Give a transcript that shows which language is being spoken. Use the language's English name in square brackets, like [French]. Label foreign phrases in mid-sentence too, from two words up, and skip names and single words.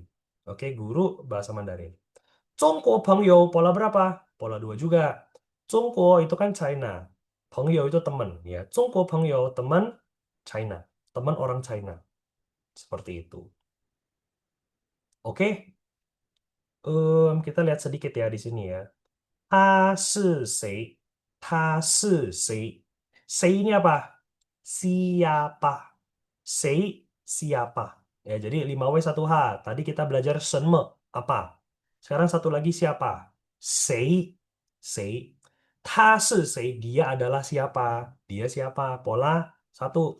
[Indonesian] Oke, guru bahasa Mandarin. [Chinese] 中国朋友 [Indonesian] pola berapa? Pola 2 juga. Zhongguo itu kan China. Pengyo itu teman. [Chinese] Ya, 中国朋友 [Indonesian] teman China. Teman orang China. Seperti itu. Oke. Kita lihat sedikit ya di sini ya. [Chinese] 他是谁。他是谁. [Indonesian] Sei ini apa? Siapa? Sei siapa? Ya, jadi 5W1H. Tadi kita belajar senme apa? Sekarang satu lagi siapa? [Chinese] 谁。谁。他是谁. [Indonesian] Dia adalah siapa? Dia siapa? Pola 1.